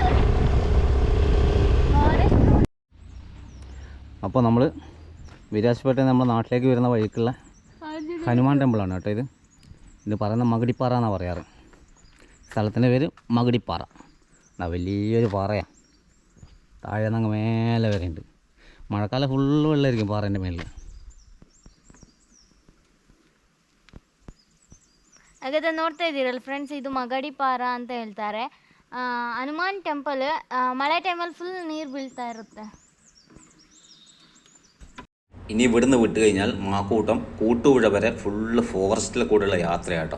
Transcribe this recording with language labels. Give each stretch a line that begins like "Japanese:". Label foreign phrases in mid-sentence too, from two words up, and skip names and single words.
Malayalam: അപ്പോൾ നമ്മൾ വിരാജ്പേട്ടയിൽ നമ്മുടെ നാട്ടിലേക്ക് വരുന്ന വഴിക്കുള്ള ഹനുമാൻ ടെമ്പിളാണ് കേട്ടോ ഇത്. ഇത് പറയുന്ന മകുടിപ്പാറ എന്നാണ് പറയാറ്. സ്ഥലത്തിൻ്റെ പേര് മകുടിപ്പാറ. വലിയൊരു പാറയാണ്. താഴെ നിന്ന് മേലെ വരെ ഉണ്ട്.
Kannada: ಮಳೆಕಾಲ ಫುಲ್ಲು
Malayalam: വെള്ളമായിരിക്കും പാറേൻ്റെ മേലിൽ.
Kannada: ಹಾಗಾದ್ರೆ ನೋಡ್ತಾ ಇದ್ದೀರಲ್ಲ ಫ್ರೆಂಡ್ಸ್, ಇದು ಮಗಡಿ ಪಾರ ಅಂತ ಹೇಳ್ತಾರೆ. ಹನುಮಾನ್ ಟೆಂಪಲ್ ಮಳೆ ಟೈಮಲ್ಲಿ ಫುಲ್ ನೀರು ಬೀಳ್ತಾ ಇರುತ್ತೆ.
Malayalam: ഇനി ഇവിടുന്ന് വിട്ട് കഴിഞ്ഞാൽ മാക്കൂട്ടം കൂട്ടുപുഴ വരെ ഫുള്ള് ഫോറസ്റ്റിൽ കൂടെയുള്ള യാത്രയാട്ടോ.